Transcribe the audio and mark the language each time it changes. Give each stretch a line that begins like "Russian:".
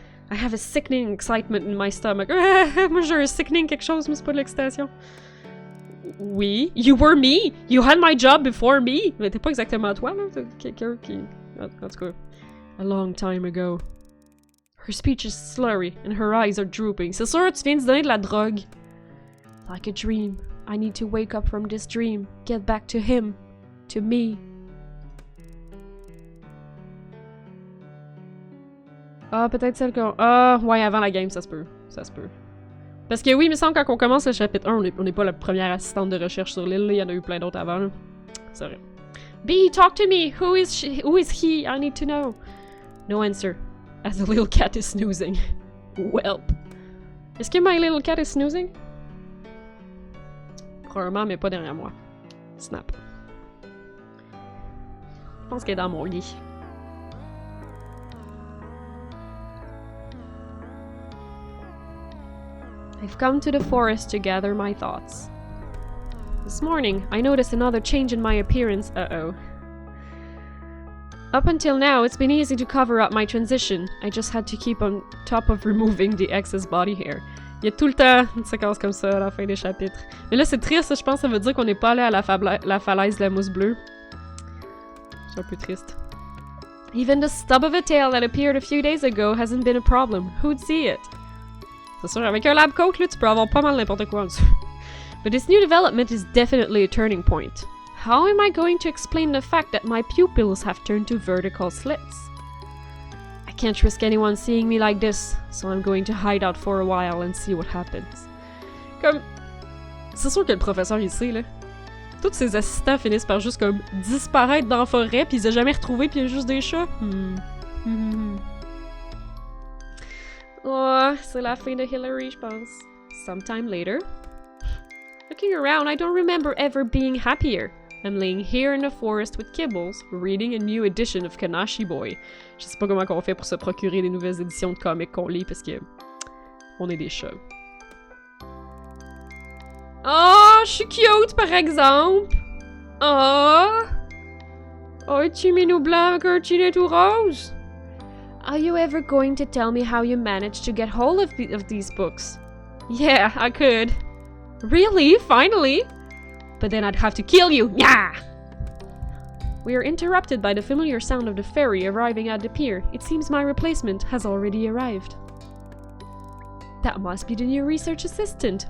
English: I have a sickening excitement in my stomach.
French: Moi j'ai un sickening quelque chose, mais c'est pas de l'excitation.
English: Oui, you were me! You had my job before me!
French: Mais t'es pas exactement toi, là, t'es quelqu'un qui... En tout cas...
English: A long time ago. Her speech is slurry and her eyes are drooping.
French: C'est sûr, tu viens de donner de la drogue.
English: Like a dream. I need to wake up from this dream. Get back to him. To me.
French: Ah, peut-être celle qu'on... Ah, ouais, avant la game, ça se peut. Ça se peut. Parce que oui, il me semble quand on commence le chapitre 1, on n'est pas la première assistante de recherche sur l'île. Il y en a eu plein d'autres avant. C'est vrai.
English: Bee, talk to me! Who is she? Who is he? I need to know. No answer, as the little cat is snoozing. Welp.
French: Est-ce que
English: my little cat is snoozing?
French: Probablement, mais pas derrière moi. Snap. Je pense qu'elle est dans mon lit.
English: I've come to the forest to gather my thoughts. This morning, I noticed another change in my appearance. Uh-oh. Up until now, it's been easy to cover up my transition. I just had to keep on top of removing the excess body hair.
French: Il y a tout le temps une séquence comme ça à la fin des chapitres. Mais là, c'est triste, je pense que ça veut dire qu'on n'est pas allé à la falaise de la mousse bleue. C'est un peu triste.
English: Even the stub of a tail that appeared a few days ago hasn't been a problem. Who'd see it?
French: C'est sûr, avec un lab coat, là, tu peux avoir pas mal n'importe quoi en dessous.
English: But this new development is definitely a turning point. How am I going to explain the fact that my pupils have turned to vertical slits? I can't risk anyone seeing me like this, so I'm going to hide out for a while and see what happens.
French: Comme... C'est sûr que le professeur, il sait, là. Tous ses assistants finissent par juste comme disparaître dans la forêt, puis ils les ont jamais retrouvés, puis il y a juste des chats. Oh, c'est la fin de Hilary, je pense.
English: Sometime later. Looking around, I don't remember ever being happier. I'm laying here in the forest with Kibbles, reading a new edition of Kanashi Boy.
French: Je sais pas comment on fait pour se procurer des nouvelles éditions de comics qu'on lit parce que on est des chats. Oh, je suis cute par exemple. Oh, un petit minou blanc avec un petit nez tout rose.
English: Are you ever going to tell me how you managed to get hold of these books? Yeah, I could. Really? Finally? But then I'd have to kill you! Yeah! We are interrupted by the familiar sound of the ferry arriving at the pier. It seems my replacement has already arrived. That must be the new research assistant.